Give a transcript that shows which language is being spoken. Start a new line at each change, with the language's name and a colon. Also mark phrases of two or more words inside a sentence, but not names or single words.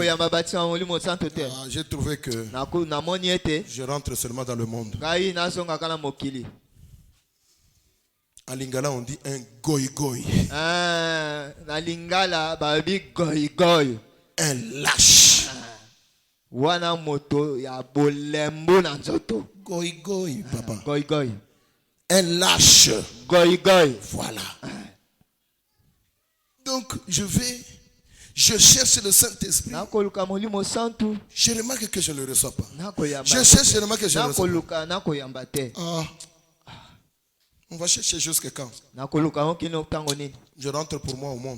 French: J'ai trouvé que je rentre seulement dans le monde. En lingala, on dit un goy-goy. Un lâche.
Lingala: Wana moto ya bolembo na nzoto.
French: Goy-goy, papa. Goy-goy. Un lâche. Goy-goy. Voilà. Donc, je cherche le Saint-Esprit. Je remarque que je ne le reçois pas. Je cherche, je remarque que je ne le reçois pas. On va chercher jusqu'à quand? Je rentre pour moi au monde.